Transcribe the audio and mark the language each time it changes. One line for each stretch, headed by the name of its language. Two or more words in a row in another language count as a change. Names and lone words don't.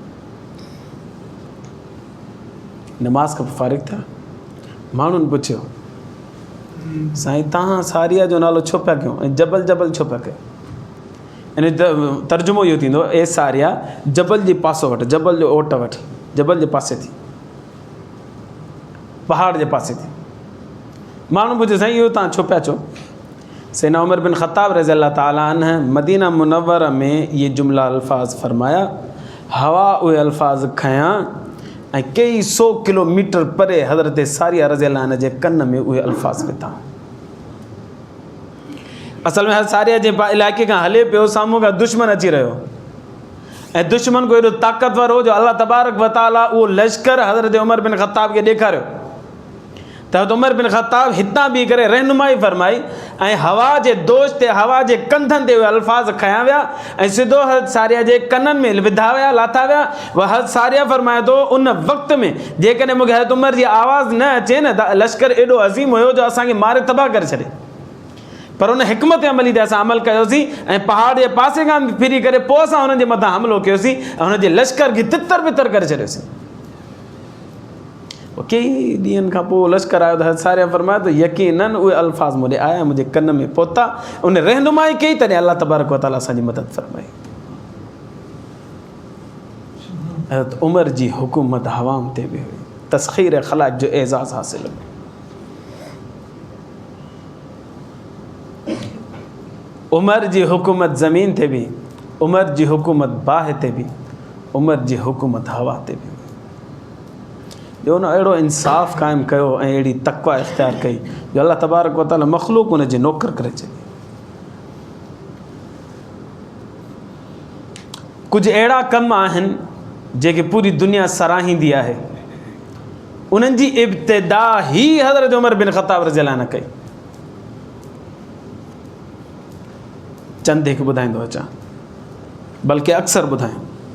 Sindhi: नमाज़ खां फारिग थिया, माण्हुनि पुछियो, साईं तव्हां सारिया जो नालो छो पिया कयो ऐं जबल जबल छो पिया कयो? इन तर्जुमो इहो थींदो, ए सारिया जबल जे पासो वटि, जबल जो ओट वटि, जबल जे पासे थी, पहाड़ जे पासे थी। माण्हू पुछे साईं इहो तव्हां छो पिया चओ? सैयदना उमर बिन ख़त्ताब
Arabic: رضي الله تعالى عنه
Sindhi: मदीना मुनव्वरा में ये जुमला अल्फाज फरमाया, हवा उहे अल्फाज खयां ऐं कई 100 किलोमीटर परे हज़रत सारिया
Arabic: رضي الله عنها
Sindhi: जे कन में उहे अल्फाज विधा। असल में सारिया जे इलाइक़े खां हले पियो, साम्हूं खां दुश्मन अची रहियो ऐं दुश्मन को एॾो ताक़तवर हो जो
Arabic: الله تبارك وتعالى
Sindhi: उहो लश्कर हज़रत उमर बिन ख़त्ताब खे ॾेखारियो। त उमर बिन ख़त्ताब हितां बीह करे रहनुमाई फरमाई ऐं हवा जे दोष ते, हवा जे कंधनि ते उहे अल्फाज खयां विया ऐं सिधो हज़रत सारिया जे कननि में विधा विया, लाथा विया। उहा हज़रत सारिया फरमाए थो, उन वक़्त में जेकॾहिं मूंखे हज़रत उमर जी आवाज़ न अचे न त लश्कर एॾो अज़ीम हुयो जो असांखे मारे तबाह करे छॾे, पर उन हिकमत अमली ते असां अमल कयोसीं ऐं पहाड़ जे पासे खां फिरी करे पोइ असां हुननि जे मथां हमिलो कयोसीं ऐं हुनजे लश्कर खे तितर बितर करे छॾियोसीं। कई ॾींहंनि खां पोइ लश्कर आयो त हज़रत सारिया फरमायो त यकीनन उहे अल्फाज मुंहिंजे आया, मुंहिंजे कन में पहुता, उन रहनुमाई कई, तॾहिं
Arabic: الله تبارك وتعالى
Sindhi: असांजी मदद फरमाई। हज़रत उमर जी हुकूमत हवाम ते बि हुई, तस्ख़ीर ख़लाक़ जो एज़ाज़ हासिल हो। उमर जी हुकूमत ज़मीन ते बि, उमर जी हुकूमत बाहि ते बि, उमर जी हुकूमत हवा ते बि। जो उन अहिड़ो इंसाफ़ क़ाइमु कयो ऐं अहिड़ी तक़वा इख़्तियार कई जो
Arabic: الله تبارك وتعالى
Sindhi: मख़लूक़ उन जे नौकर करे छॾी। कुझु अहिड़ा कम आहिनि जेके पूरी दुनिया सराहींदी आहे, उन्हनि जी इब्तिदा ही हज़रत उमर बिन ख़त्ताब
Arabic: رضي الله عنه
Sindhi: कई। चंद हिकु ॿुधाईंदो अचां, बल्कि अक्सर ॿुधायां।